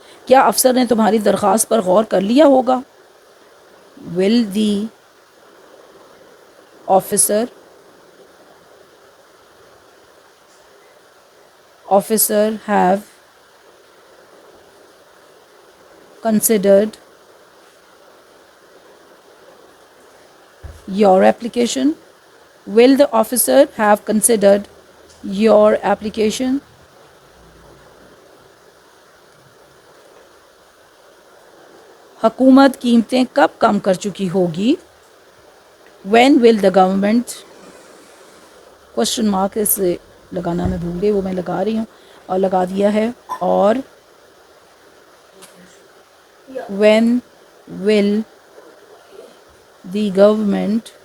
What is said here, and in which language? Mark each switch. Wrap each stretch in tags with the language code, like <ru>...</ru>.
<ur>کیا افسر نے تمہاری درخواست پر غور کر لیا ہوگا.</ur> <en>will the officer have considered your application. Will the officer have considered your application.</en> <ur>حکومت قیمتیں کب کم کر چکی ہوگی.</ur> <en>when will the government</en> <ur>question mark اس سے لگانا میں بھول گئی، وہ میں لگا رہی ہوں اور لگا دیا ہے.</ur> <en>اور when will the government</en>